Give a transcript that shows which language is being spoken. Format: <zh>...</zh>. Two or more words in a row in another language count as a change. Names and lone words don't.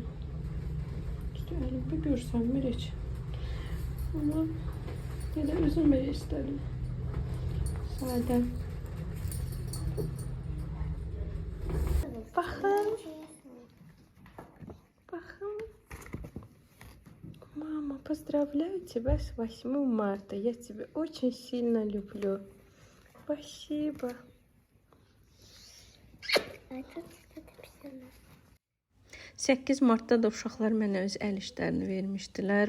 <az>İşte əlimdə görsənmir heç. Amma elə özüm belə istədim. Sadə. Baxın. Baxın.</az> <ru>Мама, поздравляю тебя с 8 марта. Я тебя очень сильно люблю. Спасибо.</ru> <az>8 Martda da uşaqlar mənə öz əl işlərini vermişdilər.</az>